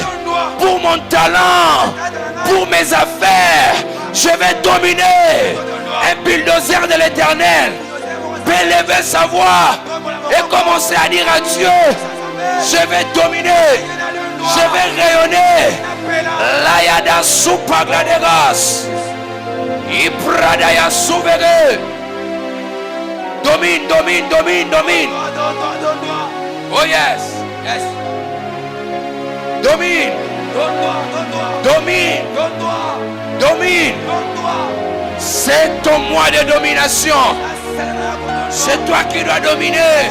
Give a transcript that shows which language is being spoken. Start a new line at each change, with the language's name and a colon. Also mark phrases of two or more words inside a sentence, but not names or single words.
French: Pour mon talent, pour mes affaires, je vais dominer. Un bulldozer de l'éternel peut lever sa voix et commencer à dire à Dieu, je vais dominer, je vais rayonner. L'ayada supagladegas, Ipradaya souverain. Domine, domine, domine, domine.
English: Oh yes, yes.
French: Domine, domine, domine. C'est ton mois de domination. C'est toi qui dois dominer.